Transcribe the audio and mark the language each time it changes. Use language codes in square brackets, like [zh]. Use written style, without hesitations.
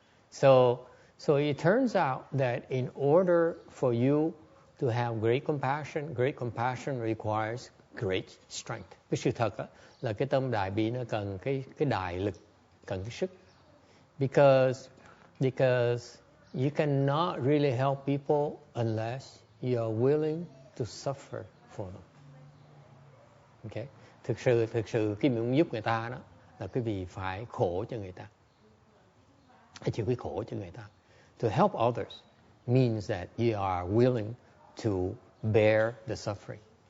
[en] So it turns out that in order for you to have great compassion requires great strength. [vi] Cái sự thật là cái tâm đại bi nó cần cái đại lực, cần cái sức. [en] Because you cannot really help people unless you are willing to suffer for them. Okay? [vi] Thực sự khi mình giúp người ta đó là cái vì phải khổ cho người ta. Phải chịu cái khổ cho người ta. [en] To help others means that you are willing to bear the suffering.